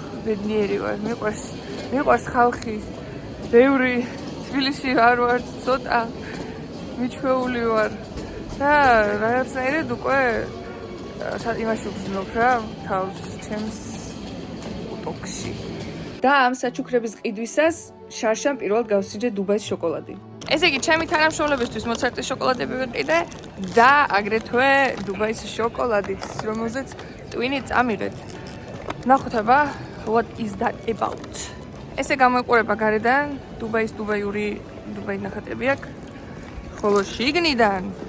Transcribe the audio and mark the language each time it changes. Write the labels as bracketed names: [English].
[Georgian] ბედნიერი ვარ, მიყვარს ხალხი. ბევრი თბილისში არ ვარ, ცოტა მიჩვეული ვარ და რაღაცნაირად უკვე იმაში ვგრძნობ რა, თავს ჩემს უტოქში. და ამ საჩუქრების ყიდვისას შარშამ პირველად გავსინჯე დუბაის შოკოლადი. ესე იგი, ჩემი თანამშრომლებისთვის მოცარტის შოკოლადები ვიყიდე და აგრეთვე დუბაის შოკოლადით, რომელზეც ტვინი წამიღეთ. ნახოთ აბა, [English] what is that about? [Georgian] ესე გამოიყურება გარედან დუბაის ნახატები აქვს, ხოლო შიგნიდან